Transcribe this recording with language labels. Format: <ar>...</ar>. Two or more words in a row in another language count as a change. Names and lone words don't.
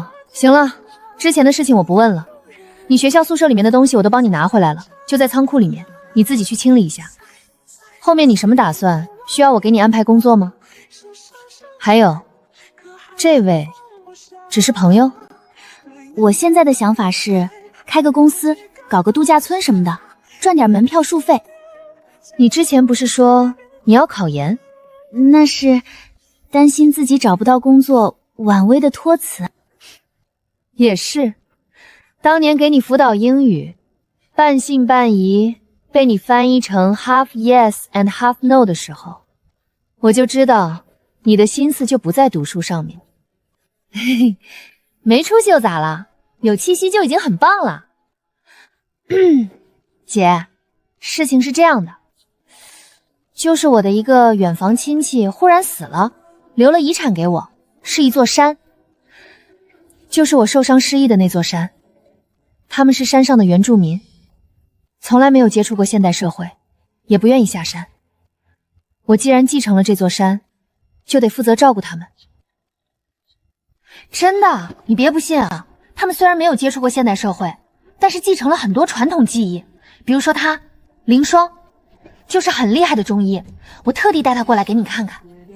<zh>行了，之前的事情我不問了。你學校宿舍裡面的東西我都幫你拿回來了，就在倉庫裡面，你自己去清理一下。後面你什麼打算？需要我給你安排工作嗎？還有，這位只是朋友？我現在的想法是開個公司，搞個度假村什麼的，賺點門票書費。你之前不是說你要考研？那是擔心自己找不到工作，婉薇的託詞。也是，當年給你輔導英語，半信半疑，被你翻譯成</zh> <en>half yes and half no</en> <zh>的時候，我就知道你的心思就不在讀書上面。嘿嘿，沒出息又咋了？有氣息就已經很棒了。姐，事情是這樣的，就是我的一個遠房親戚忽然死了，留了遺產給我，是一座山，就是我受傷失憶的那座山。他們是山上的原住民，從來沒有接觸過現代社會，也不願意下山。我既然繼承了這座山，就得負責照顧他們。真的，你別不信啊，他們雖然沒有接觸過現代社會，但是繼承了很多傳統技藝，比如說他凌霜就是很厲害的中醫，我特地帶他過來給你看看。</zh>